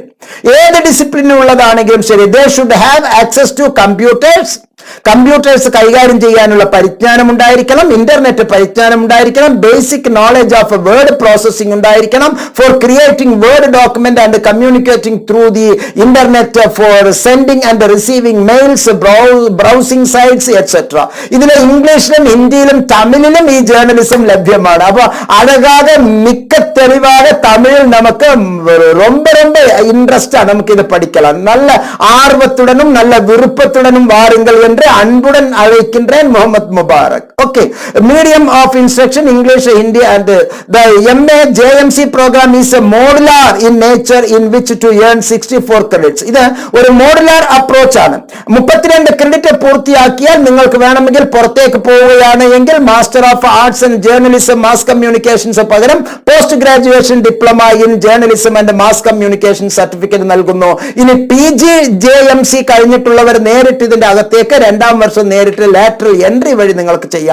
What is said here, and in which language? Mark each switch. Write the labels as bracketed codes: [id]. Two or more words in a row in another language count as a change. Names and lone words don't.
[ml] ഏത് ഡിസിപ്ലിനും ഉള്ളതാണെങ്കിലും ശരി, [en] they should have access to computers [ml] കൈകാര്യം ചെയ്യാനുള്ള പരിജ്ഞാനം ഉണ്ടായിരിക്കണം, ഇന്റർനെറ്റ് പരിജ്ഞാനം ഉണ്ടായിരിക്കണം, [en] basic knowledge of word processing ഉണ്ടായിരിക്കണം, for creating word document and communicating through the internet, for sending and receiving mails, browsing sites etcetera. [ml] ഇതിലെ ഇംഗ്ലീഷിലും ഹിന്ദിയിലും തമിഴിലും ഈ ജേർണലിസം ലഭ്യമാണ്. [ta] அப்போ அழகாக மிக்க தெளிவாக தமிழில் நமக்கு ரொம்ப இன்ட்ரெஸ்டா நமக்கு இது படிக்கலாம். நல்ல ஆர்வத்துடனும் நல்ல விருப்பத்துடனும் வாருங்கள் என்று அன்புடன் அழைக்கின்றேன். முகமது முபாரக். ஓகே, [en] medium of instruction English, Hindi and the MA JMC program is a modular in nature in which to earn 64 credits. [ml] ഇത് ഒരു [en] modular approach [ml] ആണ്. 32 ക്രെഡിറ്റ് പൂർത്തിയാക്കിയാൽ നിങ്ങൾക്ക് വേണമെങ്കിൽ പുറത്തേക്ക് പോവുകയാണ് എങ്കിൽ [en] Master of Arts and Journalism Mass Communications [ml] പകരം [en] post graduation diploma in journalism and mass communication certificate [ml] നൽകുന്നു. ഇനി PG JMC കഴിഞ്ഞിട്ടുള്ളവർ നേരിട്ട് ഇതിന്റെ അകത്തേക്ക് 2ാം വർഷം നേരിട്ട് [en] lateral entry [ml] വഴി നിങ്ങൾക്ക് ചെയ്യാം.